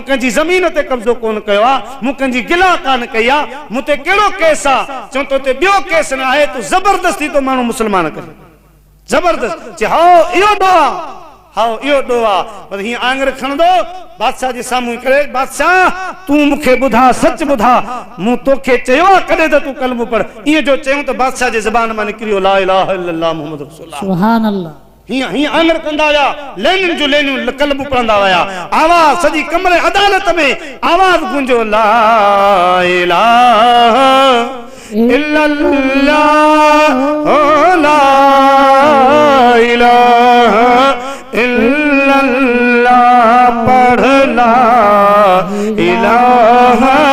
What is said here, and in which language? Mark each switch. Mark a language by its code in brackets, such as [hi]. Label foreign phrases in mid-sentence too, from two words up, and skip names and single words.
[sd] कंहिंजी ज़मीन ते कब्ज़ो कोन कयो आहे मूं कंहिंजी गिला कान कई आहे मूं ते कहिड़ो केस आहे चऊं तो ते ॿियो केस न आहे तूं ज़बरदस्ती तो माण्हू मुस्लमान करे ज़बरदस्त चए हा इहो ॾोह आहे हाओ इहो ॾोह आहे पर हीअं आंगर खणंदो बादशाह जे साम्हूं करे बादशाह तूं मूंखे ॿुधा सच ॿुधा मूं तोखे चयो आहे कॾहिं त तूं कलमो पढ़ ईअं जो चयूं त बादशाह जे ज़बान मां निकिरियो [ar] لا إله إلا الله محمد رسول الله سبحان الله. [sd] हीअं हीअं आंगर कंदा हुया लेनिन जो लेनिन कलमो पढ़ंदा हुया आवाज़ सॼी कमरे अदालत में आवाज़ गूंजो [ar] لا إله إلا الله لا إله إلا الله [sd] पढ़ [ar] لا إله